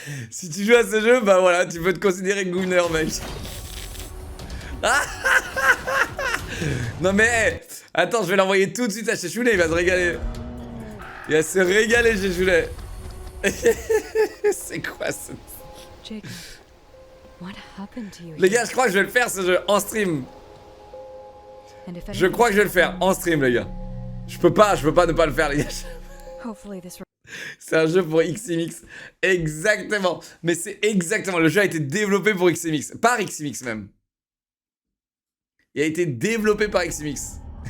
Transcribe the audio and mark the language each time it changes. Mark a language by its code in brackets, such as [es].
[fr] Si tu joues à ce jeu, bah voilà, tu peux te considérer Gooner, mec. Non mais, attends, je vais l'envoyer tout de suite à Chechoulet, il va se régaler. Il va se régaler, Chechoulet. C'est quoi ce... [en] Jacob, what happened to you? [fr] Les gars, je crois que je vais le faire ce jeu en stream. [en] And if [fr] Je crois que je vais le faire en stream, les gars. Je peux pas ne pas le faire, les gars. [en] Hopefully this [fr] C'est un jeu pour XMX. Exactement. Mais c'est exactement. Le jeu a été développé pour XMX. Par XMX même. Il a été développé par XMX.